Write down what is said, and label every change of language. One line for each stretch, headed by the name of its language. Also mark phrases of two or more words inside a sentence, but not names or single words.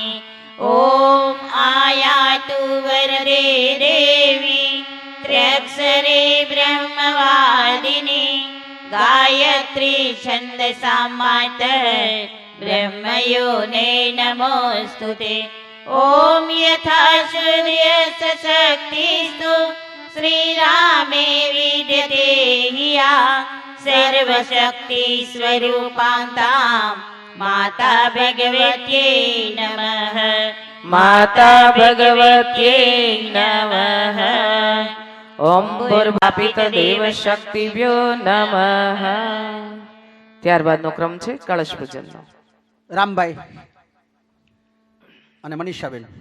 Sanskrit: ॐ आयातु वरदे देवी त्र्यक्षरे ब्रह्मवादिनी गायत्री छन्दसां मातः ब्रह्मयोने नमोऽस्तुते. ॐ यथा सूर्यशक्तिस्तु श्रीरामे विद्यते हिया सर्वशक्तिस्वरूपान्ताम् माता भगवत्यै नमः. માતા ભગવત્યે નમઃ. ઓમ ભૂર્ભાપિત દેવ શક્તિભ્યો નમઃ.
Gujarati: ત્યારબાદનો ક્રમ છે કળશ પૂજનનો. રામભાઈ અને મનીષાબેન.